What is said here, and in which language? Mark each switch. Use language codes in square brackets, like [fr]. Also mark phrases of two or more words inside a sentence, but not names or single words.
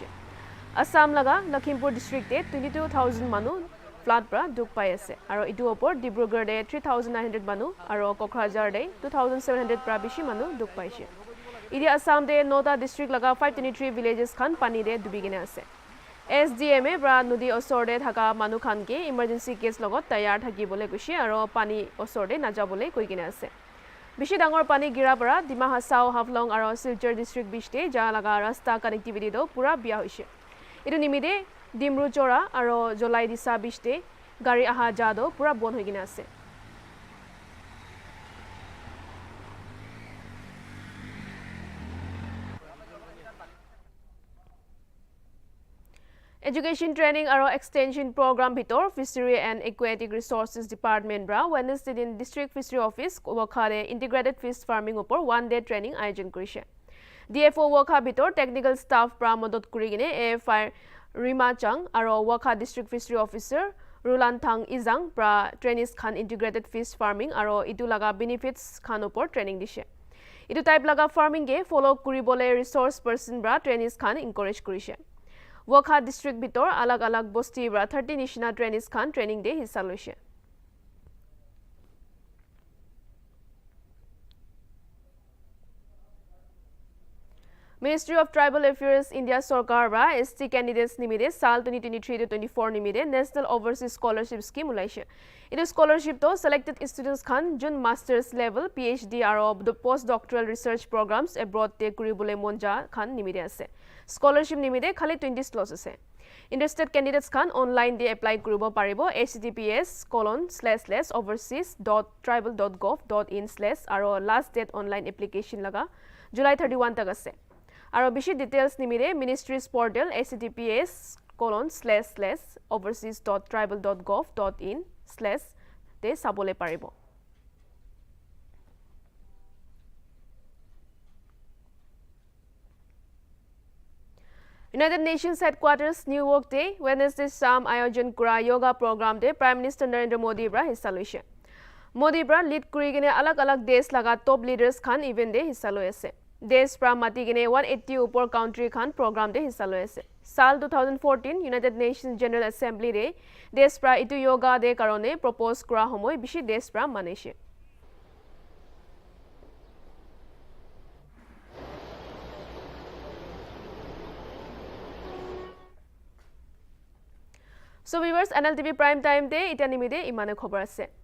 [nag] Assam laga Lakhimpur district de 22,000 manu flood bra duk pai ase. Aro itu opor Dibrugarh de 3,900 manu aro Kokrajhar de 2,700 bra bishi manu duk paise. Idi Assam de Nota district laga 523 villages khan pani de dubigine ase. SDMA bra nudi osorde thaka manu khan ke [en] emergency case [nag] logot tayar thaki bole gushi aro pani osorde najabole koigine ase. Bishi dangor pani gira bara Dima Hasao Havlong aro Silchar district bishte ja laga rasta connectivity do pura bia hoise. Idu nimide Dimru Chora aro Jolai Disa bishte gari aha ja do pura bon hoigine ase. Education Training aro Extension Program Bitor Fishery and Aquatic Resources Department bra Wednesday in District Fishery Office Wakhare [en] Integrated Fish Farming [nag] upor [en] one-day training [nag] ayojon korise. DFO Wakha Bitor [en] Technical Staff [nag] bra modot kurigine AFI Rima Chang aro Wakha District Fishery Officer Rulan Thang Izang bra trainees khan [en] Integrated Fish Farming [nag] aro itu laga benefits khan upor training dishe. Itu type laga farming ge follow kuribole [en] resource person [nag] bra trainees khan encourage korise. Wakha district bitor alag alag bosti bra 30 nishina trainees khan training de hissa loise. Ministry of Tribal Affairs India Sarkar bra ST candidates nimide sal 2023 to 24 nimide National Overseas Scholarship Scheme ulaise. [en] It is scholarship to selected students [nag] khan jun [en] masters level PhD [nag] aro [en] the postdoctoral research programs abroad [nag] te kuribole monja khan nimide ase. Scholarship nimide khali 20 slots ase. [en] Interested candidates [nag] khan online de apply kuribo paribo https://overseas.tribal.gov.in/ aro [en] last date online application [nag] laga July 31 tak ase. Aro bishi details nimire [en] ministry's portal [nag] https://overseas.tribal.gov.in/ [as] তে চাবলৈ পাৰিব। [nag] United Nations Headquarters New York Day Wednesday Sham Ayojan Kura Yoga Program Day Prime Minister Narendra Modi bra hissa loise. Modi bra lead kuri gine alag desh laga [en] top leaders [nag] khan event de hissa loi ase. Desh pra mati gine 180 upor country khan program de hissa loi ase. Sal 2014 United Nations General Assembly de desh pra itu yoga de karone propose kura homoy bishi desh pra manishe. [en] So viewers, Nltv Prime Time Day [nag] ita nimide imane khobar ase.